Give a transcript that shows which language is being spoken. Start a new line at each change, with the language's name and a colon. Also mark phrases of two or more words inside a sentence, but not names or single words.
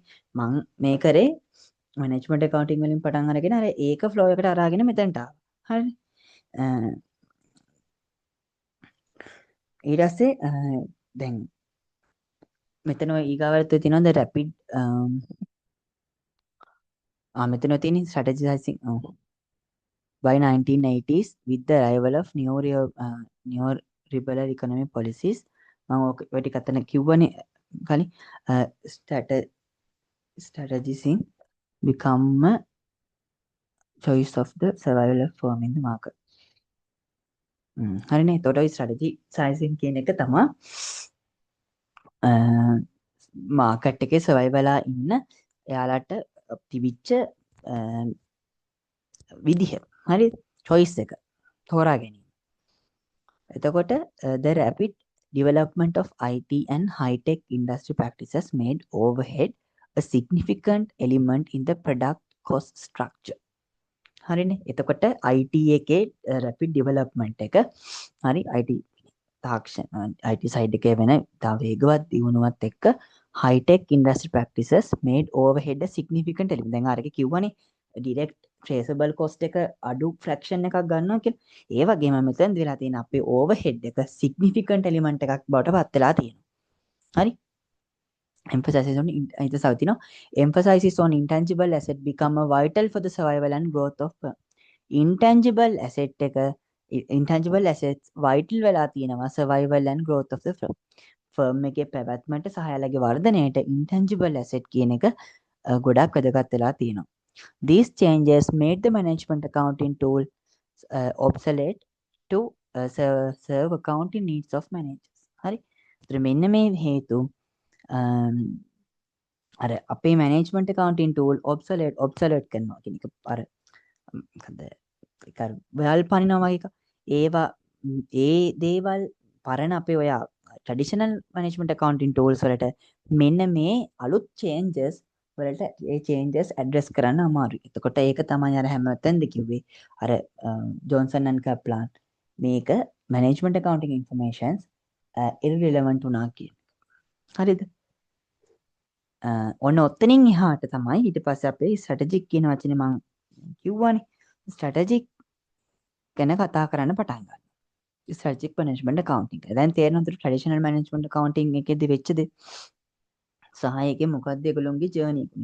Sinhala: මම මේ කරේ
English: management accounting
Sinhala: වලින් පටන් අරගෙන අර ඒක ෆ්ලෝ එකට අරගෙන මෙතනට ආවා. හරි. ඊට පස්සේ දැන් මෙතන ඊගාවට තියෙනවද රැපිඩ් මෙතන තියෙන ස්ට්‍රැටජයිසිං
English: by 1980s with the arrival of neoliberal economic policies
Sinhala: මම ඔය ටික අතන කිව්වනේ කලින්
English: strategizing become a choice of the survival of firm in the market.
Sinhala: හරිනේ. එතකොට ඔය
English: strategy sizing
Sinhala: කියන එක තමයි මාකට් එකේ සර්වයිව් වෙලා ඉන්න එයාලට තිබිච්ච විදිහ හරි choice එක තෝරා ගැනීම.
English: එතකොට the rapid development of IT and high-tech industry practices made overhead a significant element in the product cost structure.
Sinhala: හරිනේ. එතකොට IT එකේ
English: rapid development
Sinhala: එක හරි IT තාක්ෂණ
English: IT side
Sinhala: එකේ වෙන තව වේගවත් දියුණුවත් එක්ක
English: high-tech industry practices made overhead a significant element.
Sinhala: දැන් අර එක කිව්වනේ
English: direct traceable cost
Sinhala: එක අඩු fraction එකක් ගන්නවා කියලා. ඒ වගේම මෙතනදී වෙලා තියෙන අපේ overhead එක
English: significant element
Sinhala: එකක් බවට පත් වෙලා තියෙනවා. හරි?
English: emphasizes on
Sinhala: ඊට සව තියෙනවා
English: emphasizes on intangible asset become a vital for the survival and growth of firm. intangible asset
Sinhala: එක
English: intangible assets vital
Sinhala: වෙලා තියෙනවා
English: survival and growth of the firm
Sinhala: එකේ පැවැත්මට සහ එයාලගේ වර්ධනයට
English: intangible asset
Sinhala: කියන එක ගොඩක් වැදගත් වෙලා තියෙනවා.
English: These changes made the management accounting tool obsolete to serve accounting needs of managers.
Sinhala: හරි. ඒතර මෙන්න මේ හේතු අර අපේ
English: management accounting tool obsolete
Sinhala: කරනවා කියන එක අර මොකද ඒක වල් පනිනවා වගේ එක. ඒවා ඒ දේවල් පරණ අපේ ඔය
English: traditional management accounting tools
Sinhala: වලට මෙන්න මේ අලුත් changes වලට ඒ
English: changes address
Sinhala: කරන්න අමාරුයි. එතකොට ඒක තමයි අර හැමතැනද කිව්වේ අර Johnson and Kaplan මේක
English: management accounting informations irrelevant
Sinhala: වුණා කියන. හරිද? ඔන්න ඔතනින් එහාට තමයි ඊට පස්සේ අපේ strategic කියන වචනේ මම කිව්වනේ. strategic ගැන කතා කරන්න පටන් ගන්නවා.
English: strategic management accounting.
Sinhala: දැන් තේරෙනවද
English: traditional management accounting
Sinhala: එකේදී වෙච්ච දේ? සහ ඒකේ මොකක්ද ඒගොල්ලොන්ගේ ජර්නි එක.